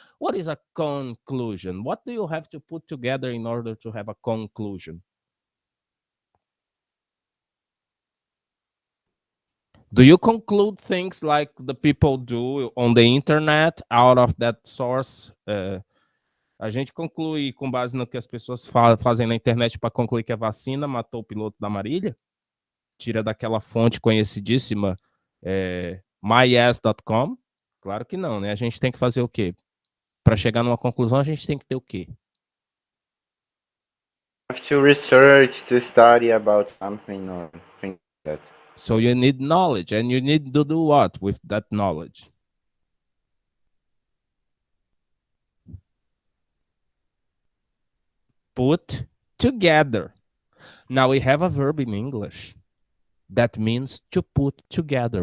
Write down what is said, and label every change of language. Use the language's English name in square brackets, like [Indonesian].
[English] What is a conclusion? What do you have to put together in order to have a conclusion? Do you conclude things like the people do on the internet out of that source? [Portuguese] A gente conclui com base no que as pessoas fazem na internet para concluir que a vacina matou o piloto da Marília? Tira daquela fonte conhecidíssima, myass.com? Claro que não, né? A gente tem que fazer o quê? Para chegar numa conclusão, a gente tem que ter o quê? [English] Have to research, to study about something or things like that. So you need knowledge, and you need to do what with that knowledge? Put together. Now we have a verb in English that means to put together.